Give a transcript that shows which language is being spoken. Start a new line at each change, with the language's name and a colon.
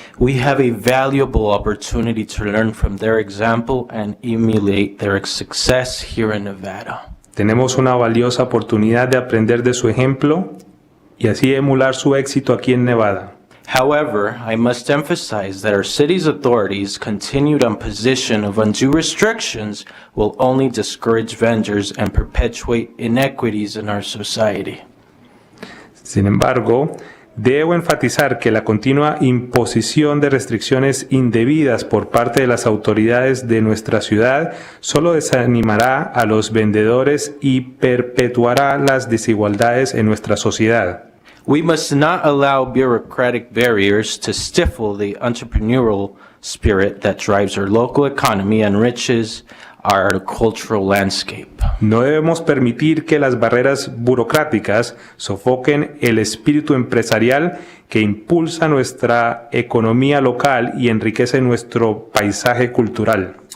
English: We have a valuable opportunity to learn from their example and emulate their success here in Nevada.
Spanish: Tenemos una valiosa oportunidad de aprender de su ejemplo y así emular su éxito aquí en Nevada.
English: However, I must emphasize that our city's authorities' continued imposition of undue restrictions will only discourage vendors and perpetuate inequities in our society.
Spanish: Sin embargo, debo enfatizar que la continua imposición de restricciones indebidas por parte de las autoridades de nuestra ciudad solo desanimará a los vendedores y perpetuará las desigualdades en nuestra sociedad.
English: We must not allow bureaucratic barriers to stifle the entrepreneurial spirit that drives our local economy and enriches our cultural landscape.
Spanish: No debemos permitir que las barreras burocráticas sofoquen el espíritu empresarial que impulsa nuestra economía local y enriquece nuestro paisaje cultural.